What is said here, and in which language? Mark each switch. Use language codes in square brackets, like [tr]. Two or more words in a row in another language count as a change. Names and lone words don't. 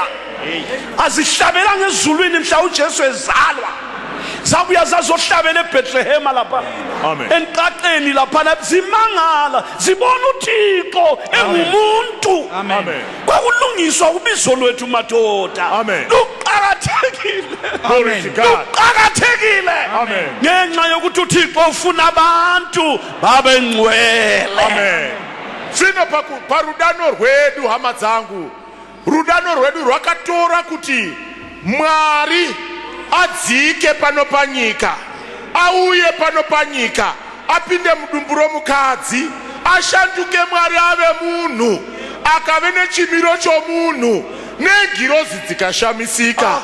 [xh] Azihlabela ngezulwini mhla uJesu ezalwa. Zabuya zazohlabela eBethlehem lapha. Amen. Enqaqeni lapha zimangala zibona uThixo engumuntu. Amen. Kwakulungiswa ubizo lwethu madoda. Amen. Luqhakathekile. [en] Glory to God. [xh] Luqhakathekile. Amen. Ngenxa yokuthi uThixo ufuna abantu babe ngcwele. Amen. [sn] Zvino parudano rwedu hama dzangu, rudano rwedu rwakatora kuti Mwari adzike pano panyika, auye pano panyika, apinde mudumburo mukadzi, ashanduke Mwari ave munhu, akave nechimiro chomunhu, negirozi dzikashamisika.